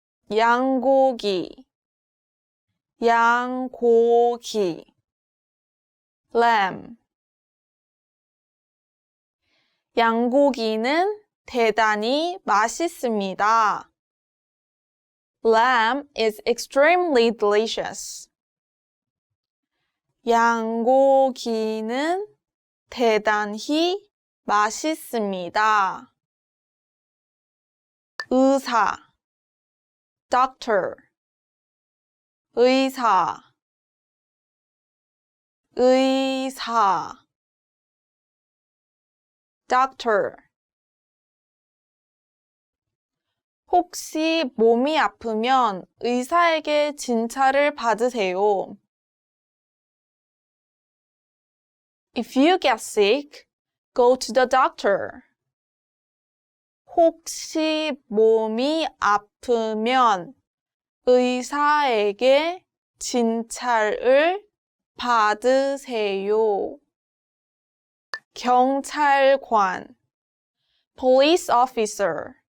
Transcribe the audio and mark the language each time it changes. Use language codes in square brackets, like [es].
[ko] 양고기, 양고기, lamb. 양고기는 대단히 맛있습니다. [en] Lamb is extremely delicious. [ko] 양고기는 대단히 맛있습니다. 의사, doctor. 의사, 의사, [en] doctor. [ko] 혹시 몸이 아프면 의사에게 진찰을 받으세요. [en] If you get sick, go to the doctor. [ko] 혹시 몸이 아프면 의사에게 진찰을 받으세요. 경찰관, police officer.